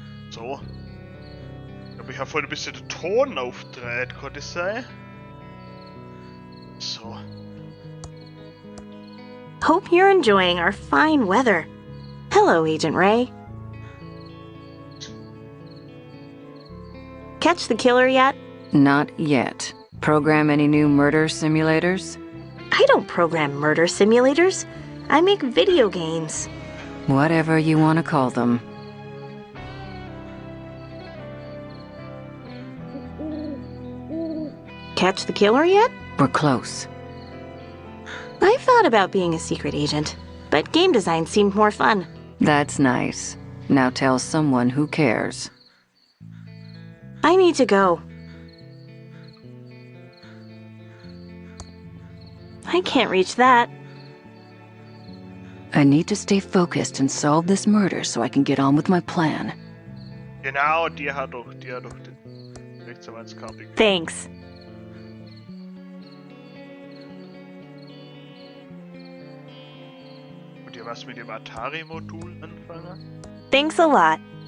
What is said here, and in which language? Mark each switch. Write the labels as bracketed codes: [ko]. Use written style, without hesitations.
[de] So. Aber ich habe vorhin ein bisschen den Ton aufgedreht, kann das sein? So. [en] Hope you're enjoying our fine weather. Hello, Agent Ray. Catch the killer yet? Not yet. Program any new murder simulators? I don't program murder simulators. I make video games. Whatever you want to call them. Catch the killer yet? We're close. I thought about being a secret agent, but game design seemed more fun. That's nice. Now tell someone who cares. I need to go. I can't reach that. I need to stay focused and solve this murder so I can get on with my plan. [de] Genau, die hat doch den Rechtsanwaltskarte gegeben. [en] Thanks. [de] Und ihr was mit dem Atari-Modul anfangen? [en] Thanks a lot.